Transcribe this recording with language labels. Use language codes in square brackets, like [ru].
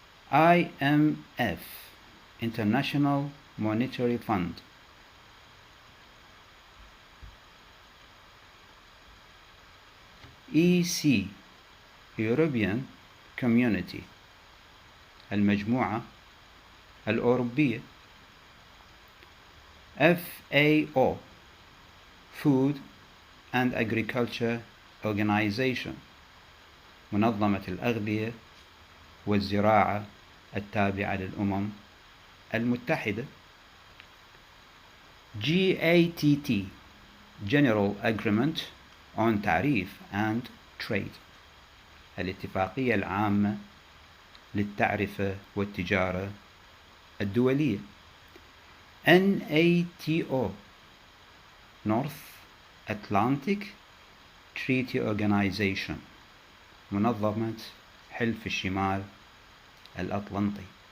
[en] IMF International Monetary Fund. EC European Community [ar] المجموعة الأوروبية. [en] FAO Food and Agriculture Organization [ar] منظمة الأغذية والزراعة التابعة للأمم المتحدة. [en] GATT General Agreement on Tariff and Trade [ar] الاتفاقية العامة للتعرفة والتجارة الدولية. [en] NATO North Atlantic Treaty Organization [ar] منظمة حلف الشمال الأطلنطي.